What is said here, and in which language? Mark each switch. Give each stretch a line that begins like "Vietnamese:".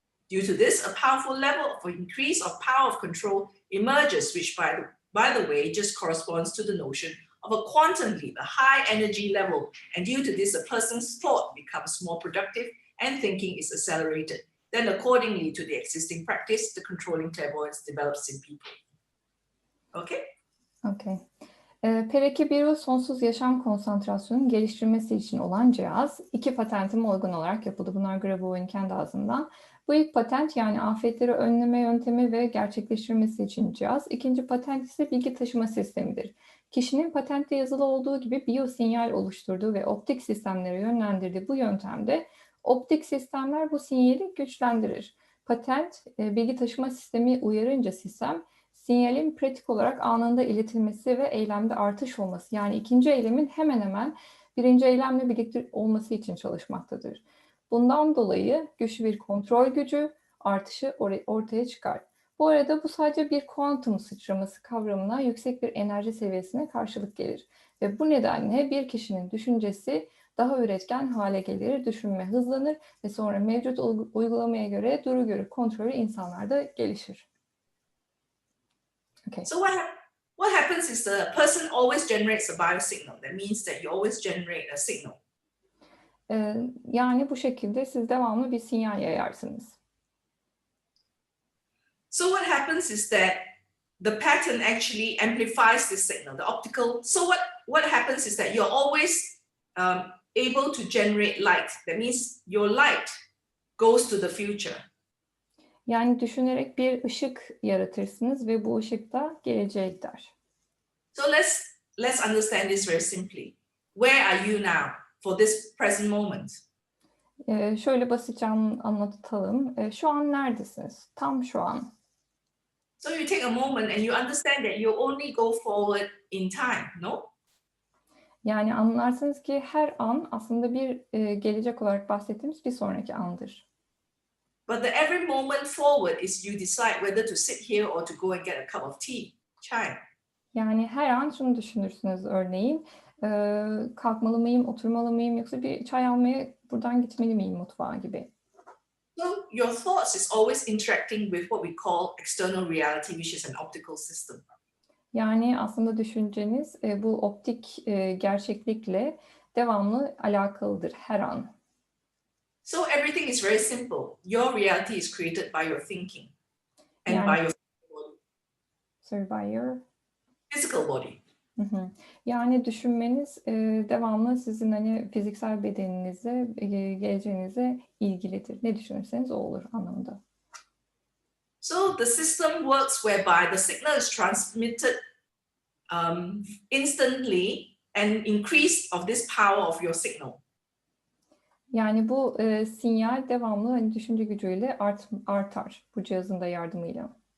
English: Due to this, a powerful level of increase of power of control emerges, which by the way, just corresponds to the notion of a quantum leap, a high energy level. And due to this, a person's thought becomes more productive and thinking is accelerated. Then accordingly to the existing practice, the controlling clairvoyance develops in people. Okay? Okay.
Turkish: PRK-1U sonsuz yaşam konsantrasyonunun geliştirmesi için olan cihaz 2 patentime uygun olarak yapıldı. Bunlar Grabovoy'un kendi ağzından. Bu ilk patent yani afetleri önleme yöntemi ve gerçekleştirmesi için cihaz. İkinci patent ise bilgi taşıma sistemidir. Kişinin patentte yazılı olduğu gibi biyosinyal oluşturduğu ve optik sistemlere yönlendirdiği bu yöntemde optik sistemler bu sinyali güçlendirir. Patent, bilgi taşıma sistemi uyarınca sistem, sinyalin pratik olarak anında iletilmesi ve eylemde artış olması, yani ikinci eylemin hemen hemen birinci eylemle birlikte olması için çalışmaktadır. Bundan dolayı güçlü bir kontrol gücü artışı ortaya çıkar. Bu arada bu sadece bir kuantum sıçraması kavramına yüksek bir enerji seviyesine karşılık gelir. Ve bu nedenle bir kişinin düşüncesi daha üretken hale gelir, düşünme hızlanır ve sonra mevcut uygulamaya göre duru görü kontrolü insanlarda gelişir.
English: Okay. So what happens is the person always generates a biosignal. That means that you always generate a signal.
Turkish: Yani bu şekilde siz devamlı bir sinyal yayarsınız.
English: So what happens is that the pattern actually amplifies the signal, the optical. So what happens is that you're always able to generate light. That means your light goes to the future.
Turkish: Yani düşünerek bir ışık yaratırsınız ve bu ışık da geleceğe gider.
English: So let's understand this very simply. Where are you now for this present moment?
Turkish: Şöyle basitçe anlatalım. Şu an neredesiniz? Tam şu an.
English: So you take a moment and you understand that you only go forward in time, no?
Turkish: Yani anlarsınız ki her an aslında bir gelecek olarak bahsettiğimiz bir sonraki andır.
English: But the every moment forward is you decide whether to sit here or to go and get a cup of tea, chai.
Turkish: Yani her an şunu düşünürsünüz örneğin. Kalkmalı mıyım, oturmalı mıyım yoksa bir çay almaya buradan gitmeli miyim mutfağa gibi.
English: So your thoughts is always interacting with what we call external reality, which is an optical system.
Turkish: Yani aslında düşünceniz bu optik gerçeklikle devamlı alakalıdır her an.
English: So everything is very simple. Your reality is created by your thinking and
Turkish: Yani,
English: by your Survivor. physical body.
Turkish: Yani düşünmeniz devamlı sizin hani fiziksel bedeninize, geleceğinize ilgilidir. Ne düşünürseniz o olur anlamında.
English: So the system works whereby the signal is transmitted instantly and increase of this power of your signal.
Turkish: Yani bu sinyal devamlı hani düşünce gücüyle artar bu cihazın da yardımıyla.